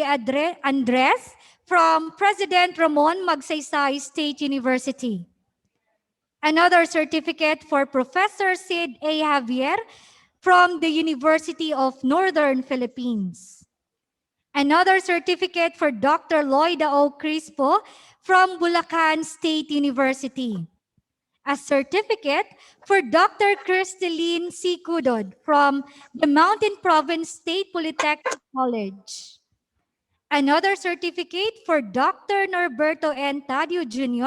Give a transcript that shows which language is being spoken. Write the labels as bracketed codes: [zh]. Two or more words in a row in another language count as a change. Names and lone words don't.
[en] Andres from President Ramon Magsaysay State University. Another certificate for Professor Sid A. Javier from the University of Northern Philippines. Another certificate for Dr. Loida O. Crispo from Bulacan State University. A certificate for Dr. Cristeline C. Cudod from the Mountain Province State Polytechnic College. Another certificate for Dr. Norberto N. Tadio Jr.